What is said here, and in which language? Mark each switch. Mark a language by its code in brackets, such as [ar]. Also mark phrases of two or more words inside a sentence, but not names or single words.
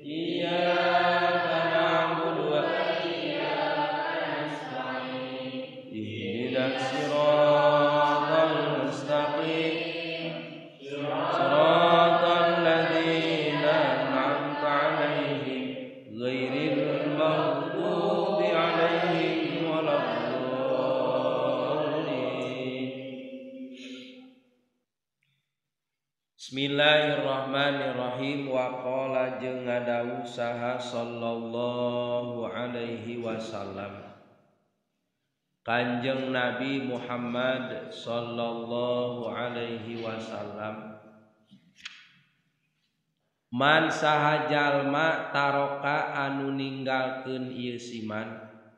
[ar] إياك نعبد واهدنا الصراط المستقيم صراط الذين أنعمت عليهم غير المغضوب عليهم ولا الضالين. بسم الله الرحمن الرحيم. وقال [su] jeung ngadawuh saha [ar] صلى الله عليه وسلم [su] Kanjeng Nabi Muhammad [ar] صلى الله عليه وسلم, [su] man saha jalma taroka anu ninggalkeun ieu siman